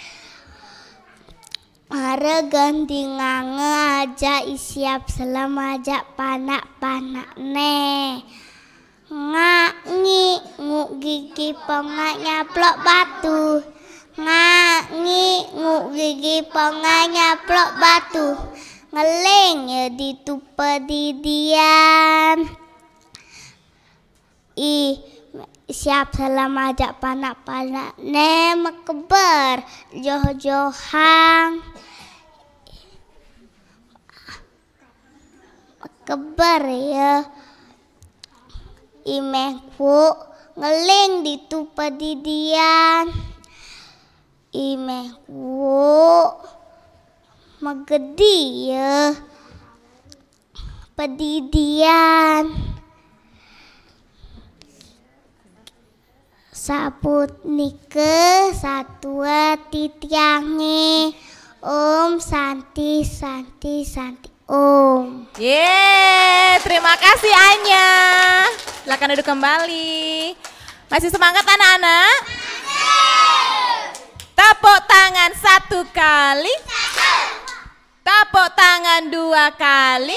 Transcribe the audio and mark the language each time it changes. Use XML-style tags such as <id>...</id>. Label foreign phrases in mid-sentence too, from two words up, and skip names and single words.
<ban>mare gandingange aja isiap selama aja panak nih ngangi nguk gigi pengak nyaplok batu ngangi nguk gigi pengak nyaplok batu ngeleng ya ditupe didian siap selama ajak panak-panak ne mekeber joh-johang mekeber ya imengku ngeling ditupe didian imengku megedi ya pedidian saput nike satua titiange om santi</ban> <id>Terima kasih Anya. Silakan duduk kembali. Masih semangat anak-anak? Tepuk tangan 1 kali. Tepuk tangan 2 kali.</id>